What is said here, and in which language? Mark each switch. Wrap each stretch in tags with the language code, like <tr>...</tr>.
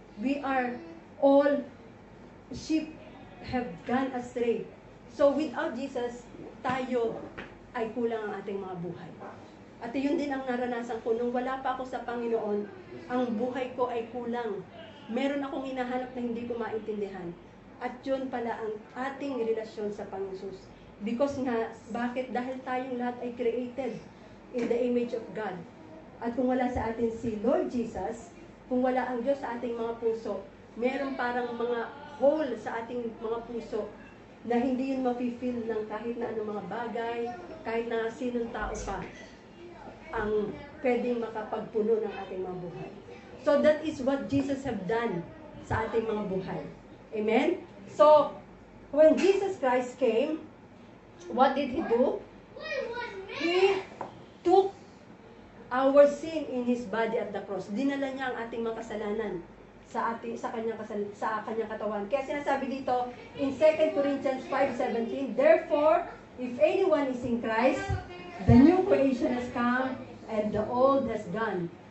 <en>We are all sheep have gone astray. So without Jesus,</en> <tl>tayo ay kulang ang ating mga buhay. At yun din ang naranasan ko. Nung wala pa ako sa Panginoon, ang buhay ko ay kulang. Meron akong hinahanap na hindi ko maintindihan. At yun pala ang ating relasyon sa Panginoon.</tl> <en>Because</en> <tl>nga, bakit? Dahil tayong lahat ay</tl> <en>created in the image of God.</en> <tl>At kung wala sa atin si Lord Jesus, kung wala ang Diyos sa ating mga puso, meron parang mga hole sa ating mga puso na hindi yun mafe-feel ng kahit na anong mga bagay, kahit na sinong tao pa ang pwedeng makapagpuno ng ating mga buhay.</tl> <en>So that is what Jesus have done</en> <tl>sa ating mga buhay.</tl> <en>Amen? So, when Jesus Christ came, what did He do? He took our sin in His body at the cross.</en> <tl>Dinala niya ang ating mga kasalanan sa kanyang katawan. Kaya sinasabi dito</tl> <en>in 2 Corinthians 5:17, therefore, if anyone is in Christ, the new creation has come and the old has gone.</en>